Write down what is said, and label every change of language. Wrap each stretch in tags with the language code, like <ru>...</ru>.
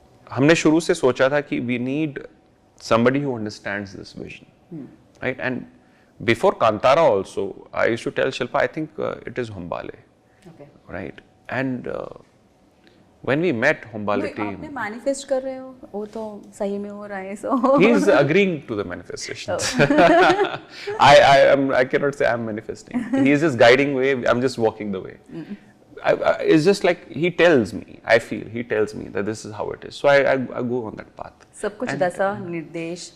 <hi>हमने शुरू से सोचा था कि</hi> <en>we need somebody who understands this vision, right? And before Kantara also, I used to tell Shilpa, I think it is Hambale, right? And when we met Hambale team,</en> <hi>आपने manifest कर रहे हो, वो तो सही में हो रहा है, so.</hi> <en>He is agreeing to the manifestations. I cannot say I'm manifesting. He is just guiding way. I'm just walking the way. It's just like he tells me. I feel he tells me that this is how it is. So I go on that path.</en> <hi>सब कुछ दशा निर्देश.</hi>